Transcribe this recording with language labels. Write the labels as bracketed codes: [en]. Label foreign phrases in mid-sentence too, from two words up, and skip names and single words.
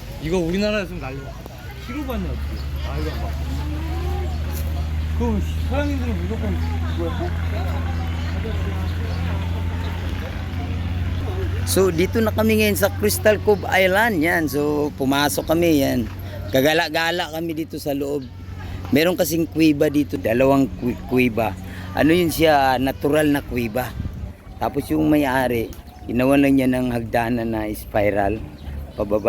[ko] 이거 우리나라였으면 난리 나. 키로 받냐 어떻게? 아 이거 봐. 그럼 서양인들은 무조건 이거야? [tl] So dito na kami ngayon sa Crystal Cove Island yan. So pumasok kami yan. Gagala-gala kami dito sa loob. Meron kasing kuweba dito, dalawang kuweba. Ano yun siya, natural na kuweba. Tapos yung may-ari, ginawa lang niya ng hagdanan na spiral pababa.